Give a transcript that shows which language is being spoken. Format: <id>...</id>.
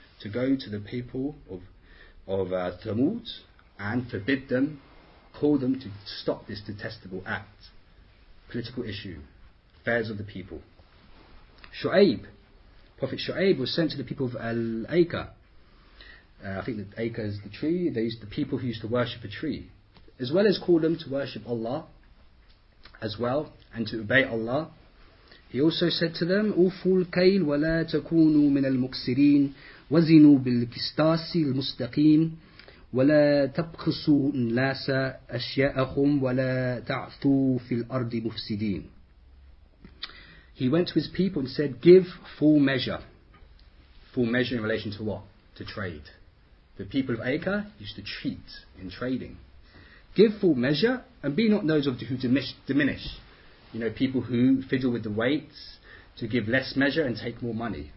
<en>To go to the people of Thamud and forbid them, call them to stop this detestable act. Political issue. Affairs of the people. Shu'aib. Prophet Shu'aib was sent to the people of Al-Aika. I think that Aika is the tree. The people who used to worship a tree. As well as call them to worship Allah as well and to obey Allah. He also said to them,</en> <ar>أوفوا الكيل ولا تكونوا من المكسرين وزنوا بالقسطاس المستقيم ولا تبخسوا الناس أشياءهم ولا تعثوا في الأرض مفسدين.</ar> <en>He went to his people and said, give full measure. Full measure in relation to what? To trade. The people of Acre used to cheat in trading. Give full measure and be not those of who diminish. People who fiddle with the weights to give less measure and take more money.</en>